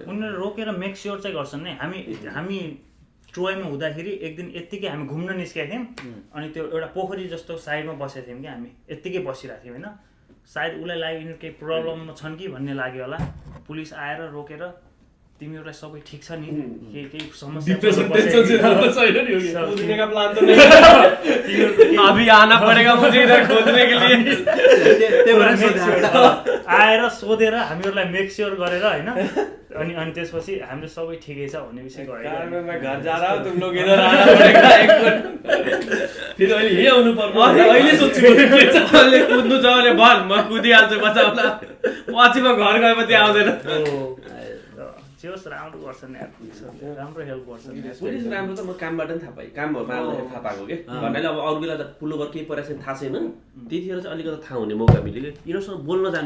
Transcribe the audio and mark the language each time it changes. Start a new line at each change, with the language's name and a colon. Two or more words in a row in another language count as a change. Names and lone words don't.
Nepali: उनीहरू रोकेर
English: make sure
Nepali: चाहिँ गर्छन् नि हामी ट्रोयमा हुँदाखेरि एक दिन यत्तिकै हामी घुम्न निस्केका थियौँ अनि त्यो एउटा पोखरी जस्तो साइडमा बसेका थियौँ कि हामी यत्तिकै बसिरहेको थियौँ होइन सायद उसलाई लाग्यो यिनीहरू केही प्रब्लम छन् कि भन्ने लाग्यो होला पुलिस आएर रोकेर तिमीहरूलाई सबै ठिक छ नि केही समस्या
Hindi: अभी आना पड़ेगा मुझे इधर खोजने के लिए
Nepali: आएर सोधेर हामीहरूलाई
English: make sure
Nepali: गरेर होइन अनि त्यसपछि हाम्रो सबै ठिकै छ भन्ने विषय
Hindi: घर जा रहा हूं तुम लोग इधर आना पड़ेगा एक मिनट
Nepali: फेरि अहिले यही आउनु पर्छ अहिले सोच्छु अहिले कुद्नु छ भने भन म कुदिहाल्छु बचाउला पछि म घर गएपछि आउँदैन जेहोस् राम्रो गर्छन् यार राम्रो हेल्प गर्छन् पुलिस राम्रो त म कामबाट पनि थाहा पाएँ कामहरूमा आउँदाखेरि थाहा पाएको कि भन्नाले अब अरू बेला त पुलोभर केही परेको छैन थाहा छैन त्यतिखेर चाहिँ अलिकति थाहा हुने मौका मिल्यो कि यिनीहरूसँग बोल्न जान्नु